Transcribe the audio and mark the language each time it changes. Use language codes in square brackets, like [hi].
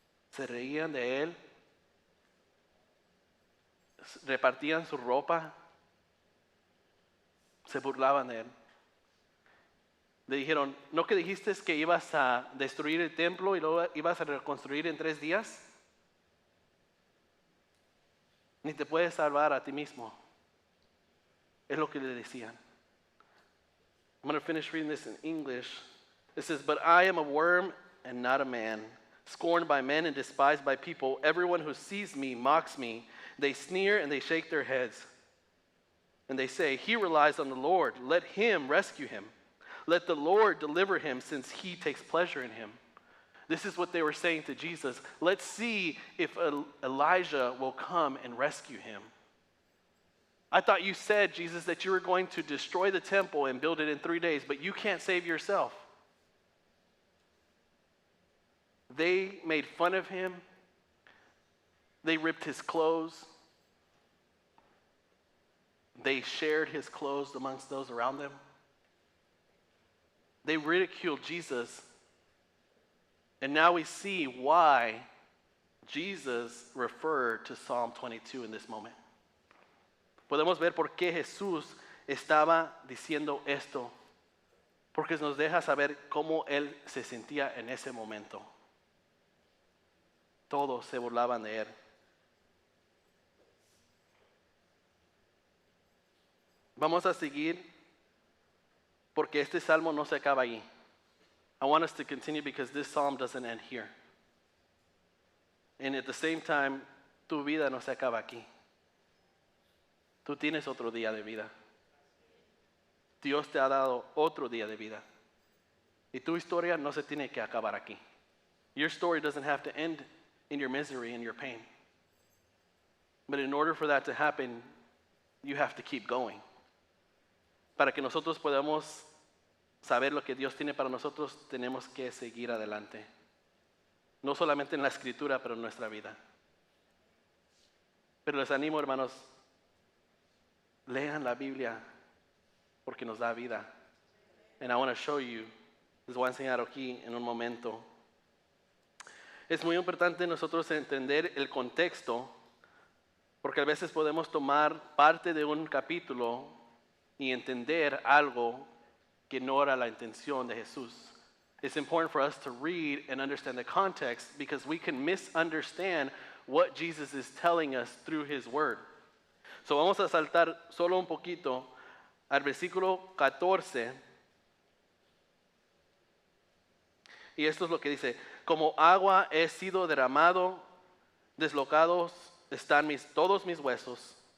[es] Se reían de Él, repartían su ropa, se burlaban de Él. Le dijeron, ¿no que dijiste que ibas a destruir el templo y luego ibas a reconstruir en 3 días? Ni te puedes salvar a ti mismo. Es lo que le decían. [en] I'm going to finish reading this in English. It says, but I am a worm and not a man, scorned by men and despised by people. Everyone who sees me mocks me. They sneer and they shake their heads. And they say, he relies on the Lord. Let him rescue him. Let the Lord deliver him, since he takes pleasure in him. This is what they were saying to Jesus. Let's see if Elijah will come and rescue him. I thought you said, Jesus, that you were going to destroy the temple and build it in 3 days, but you can't save yourself. They made fun of him. They ripped his clothes. They shared his clothes amongst those around them. They ridiculed Jesus. And now we see why Jesus referred to Psalm 22 in this moment. [es] Podemos ver por qué Jesús estaba diciendo esto, porque nos deja saber cómo Él se sentía en ese momento. Todos se burlaban de Él. Vamos a seguir, porque este salmo no se acaba ahí. [en] I want us to continue because this psalm doesn't end here. And at the same time, [es] tu vida no se acaba aquí. Tú tienes otro día de vida. Dios te ha dado otro día de vida. Y tu historia no se tiene que acabar aquí. [en] Your story doesn't have to end in your misery and your pain. But in order for that to happen, you have to keep going. [es] Para que nosotros podamos saber lo que Dios tiene para nosotros, tenemos que seguir adelante. No solamente en la escritura, pero en nuestra vida. Pero les animo, hermanos, lean la Biblia porque nos da vida. [en] And I want to show you, [es] les voy a enseñar aquí en un momento. Es muy importante nosotros entender el contexto, porque a veces podemos tomar parte de un capítulo y entender algo que no era la intención de Jesús. [en] It's important for us to read and understand the context, because we can misunderstand what Jesus is telling us through His Word. [es] So vamos a saltar solo un poquito al versículo 14. Y esto es lo que dice: como agua he sido derramado, deslocados están todos mis huesos.